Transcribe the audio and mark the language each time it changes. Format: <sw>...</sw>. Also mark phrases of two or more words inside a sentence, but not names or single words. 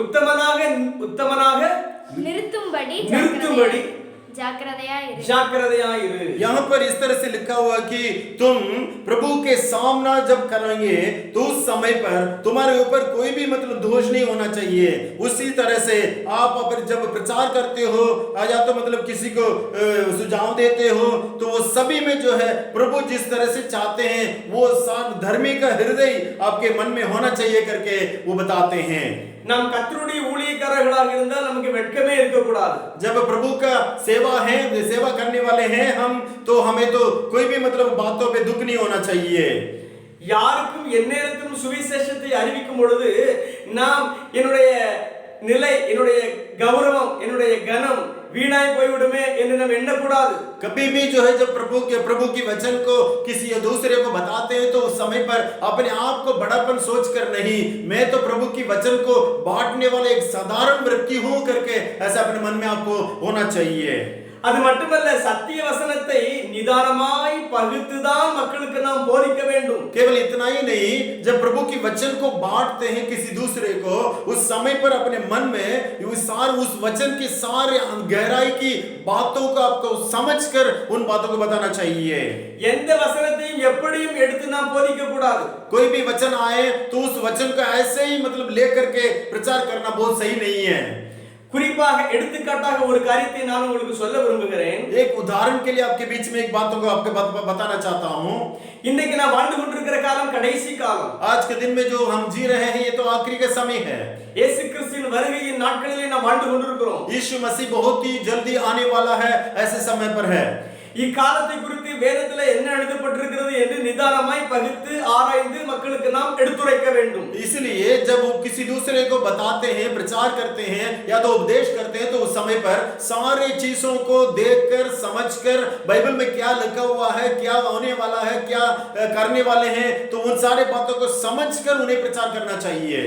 <hi>यहाँ पर इस तरह से लिखा हुआ कि तुम प्रभु के सामना जब करेंगे तो उस समय पर तुम्हारे ऊपर कोई भी मतलब दोष नहीं होना चाहिए. उसी तरह से आप जब प्रचार करते हो या तो मतलब किसी को सुझाव देते हो तो वो सभी में जो है प्रभु जिस तरह से चाहते हैं वो धर्मी का हृदय आपके मन में होना चाहिए करके वो बताते हैं.</hi> <ta>நாம் கர்த்தருடைய ஊழியக்காரர்களாக இருந்தால் நமக்கு வெட்கமே இருக்க கூடாது.</ta> <hi>जब प्रभु का सेवा करने वाले हैं हम तो हमें तो कोई भी मतलब बातों पे दुख नहीं होना चाहिए.</hi> <ta>யாருக்கும் எந்நேரத்திலும் சுவிசேஷத்தை அறிவிக்கும் பொழுது நாம் என்னுடைய நிலை என்னுடைய கௌரவம் என்னுடைய கனம் வீணாய் போய்விடுமே என்று நாம் எண்ணக்கூடாது.</ta> <hi>कभी भी जो है जब प्रभु की वचन को किसी दूसरे को बताते हैं तो उस समय पर अपने आप को बड़ापन सोचकर नहीं मैं तो प्रभु की वचन को बांटने वाला एक साधारण व्यक्ति हूं करके ऐसा अपने मन में आपको होना चाहिए.</hi> <ta>அது மட்டுமல்ல, சத்திய வசனத்தை நிதானமாய் பகுத்துதான் மக்களுக்கு நாம் போதிக்க வேண்டும்.</ta> <hi>केवल इतना ही नहीं, जब प्रभु की वचन को बांटते हैं किसी दूसरे को, उस समय पर अपने मन में उस वचन की सारे गहराई की बातों को आपको समझकर उन बातों को बताना चाहिए.</hi> <ta>எந்த வசனத்தையும் எப்படியும் எடுத்து நாம் போதிக்க கூடாது.</ta> <hi>कोई भी वचन आए तो उस वचन को ऐसे ही मतलब लेकर के प्रचार करना बहुत सही नहीं है.</hi> <ta>குறிப்பாக எடுத்துக்காட்டாக ஒரு காரியத்தை நான் உங்களுக்கு சொல்ல விரும்புகிறேன்.</ta> <hi>एक उदाहरण के लिए आपके बीच में एक बातों को आपको बताना चाहता हूं.</hi> <ta>இன்னைக்கு நான் வாழ்ந்து கொண்டிருக்கிற காலம் கடைசி காலம்.</ta> <hi>आज के दिन में जो हम जी रहे हैं ये तो आखिरी का समय है.</hi> <ta>இயேசு கிறிஸ்துவின் வருகையின் நாட்களிலே நாம் வாழ்ந்து கொண்டிருக்கிறோம்.</ta> <hi>यीशु मसीह बहुत ही जल्दी आने वाला है, ऐसे समय पर है.</hi> <ta>இக்காலத்தை குறித்து வேதத்திலே என்ன எழுதப்பட்டிருக்கிறது என்று நிதானமாய் பகுத்து ஆராய்ந்து மக்களுக்கு நாம் எடுத்துரைக்க வேண்டும்.</ta> <hi>इसलिए जब वो किसी दूसरे को बताते हैं, प्रचार करते हैं या तो उपदेश करते हैं, तो उस समय पर सारे चीजों को देखकर समझकर बाइबल में क्या लिखा हुआ है, क्या होने वाला है, क्या करने वाले हैं, तो उन सारे बातों को समझकर उन्हें प्रचार करना चाहिए.</hi>